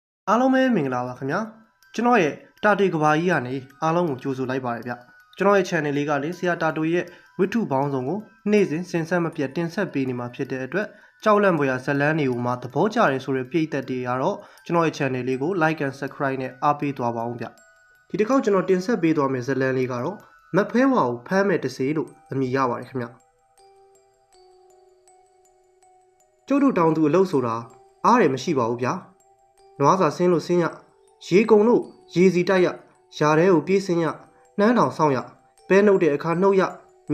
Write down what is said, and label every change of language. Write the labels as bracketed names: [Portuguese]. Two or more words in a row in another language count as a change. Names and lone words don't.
[Burmese] အားလုံးပဲမင်္ဂလာပါခင်ဗျာကျွန်တော်ရဲ့တာတေကဘာကြီးကနေအားလုံးကိုကြိုဆိုလိုက်ပါတယ်ဗျကျွန်တော်ရဲ့ channel လေးကလေဆရာတာတိုရဲ့ဝိထုပေါင်းစုံကိုနေ့စဉ်စင်ဆက်မပြတ်တင်ဆက်ပေးနေမှာဖြစ်တဲ့အတွက်ကြောက်လန့်ဖွယ်ရာဇလန်းတွေကိုမှသဘောကျတယ်ဆိုတဲ့ပြည်သက်တွေကတော့ကျွန်တော်ရဲ့ channel လေးကို [English] like and subscribe [Burmese] နဲ့အားပေးသွားပါအောင်ဗျဒီတစ်ခေါက်ကျွန်တော်တင်ဆက်ပေးသွားမယ့်ဇလန်းလေးကတော့မက်ဖဲဝါကိုဖမ်းမဲ့တစေလို့အမည်ရပါတယ်ခင်ဗျ ကျုပ်တို့တောင်သူအလုပ်ဆိုတာအားရမရှိပါဘူးဗျာနွားစာဆင်းလို့ဆင်းရရေကုံလို့ရေစီတိုက်ရယာထဲကိုပြေးဆင်းရနှမ်းတောင်ဆောင်ရပဲနှုတ်တဲ့အခါနှုတ်ရမြေ